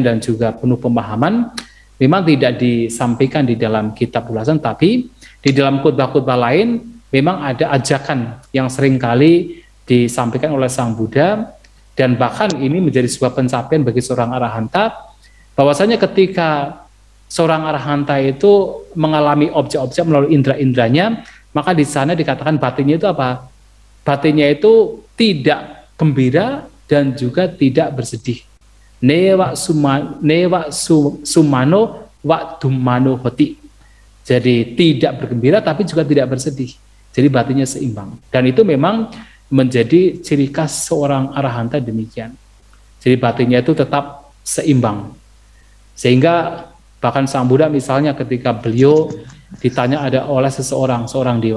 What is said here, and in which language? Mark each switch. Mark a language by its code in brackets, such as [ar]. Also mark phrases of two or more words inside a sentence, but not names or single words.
[id] dan juga penuh pemahaman, memang tidak disampaikan di dalam kitab ulasan, tapi di dalam khotbah-khotbah lain memang ada ajakan yang seringkali disampaikan oleh Sang Buddha, dan bahkan ini menjadi sebuah pencapaian bagi seorang arahanta, bahwasanya ketika seorang arahanta itu mengalami objek-objek melalui indera-inderanya, maka di sana dikatakan batinnya itu apa? Batinnya itu tidak gembira dan juga tidak bersedih. [pi] Newa sumano wa dumano hoti. [id] Jadi tidak bergembira tapi juga tidak bersedih. Jadi batinnya seimbang. Dan itu memang menjadi ciri khas seorang arahanta demikian. Jadi batinnya itu tetap seimbang. Sehingga bahkan Sang Buddha misalnya ketika beliau ditanya ada oleh seorang dewa.